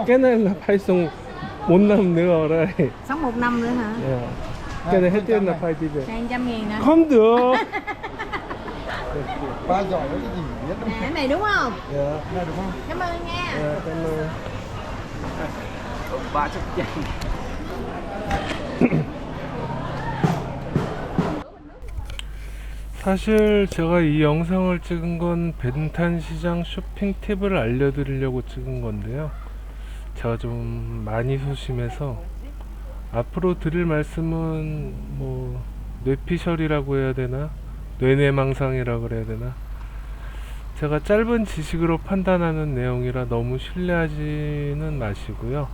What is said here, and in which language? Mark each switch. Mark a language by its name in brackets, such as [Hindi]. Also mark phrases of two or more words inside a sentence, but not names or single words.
[Vietnamese] Cái này là phải sống 4 năm nữa ở đây. Sống 1 năm nữa hả? Yeah. Cái này hết tiền là phải đi về. 200.000 nè. Không được. Ba giỏi với cái gì biết đâu. Nè, cái này đúng không? Dạ. Này đúng không? Cảm ơn nha. Dạ, cảm ơn. 300 trăm. [Korean] 사실 제가 이 영상을 찍은 건 벤탄 시장 쇼핑 팁을 알려드리려고 찍은 건데요. 제가 좀 많이 소심해서 앞으로 드릴 말씀은 뭐 뇌피셜이라고 해야 되나, 뇌내망상이라고 그래야 되나, 제가 짧은 지식으로 판단하는 내용이라 너무 신뢰하지는 마시고요.